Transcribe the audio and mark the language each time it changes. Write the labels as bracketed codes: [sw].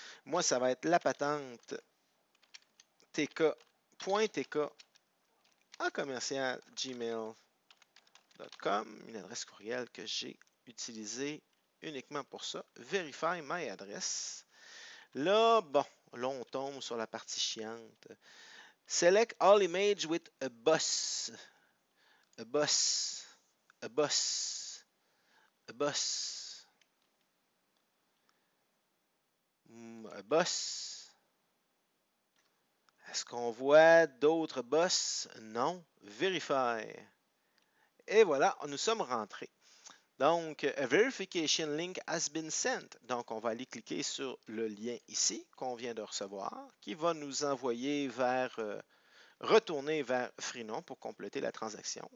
[fr] Moi, ça va être la patente tk.tk en commercial gmail.com, une adresse courriel que j'ai utilisée uniquement pour ça. [en] Verify my address. [fr] Là, bon, là, on tombe sur la partie chiante. [en] Select all image with a bus. A bus. A bus. A bus. A bus. [fr] Est-ce qu'on voit d'autres boss? Non. Verify. Et voilà, nous sommes rentrés. [en] Donc, a verification link has been sent. [fr] Donc, on va aller cliquer sur le lien ici qu'on vient de recevoir, qui va nous envoyer retourner vers Freenom pour compléter la transaction.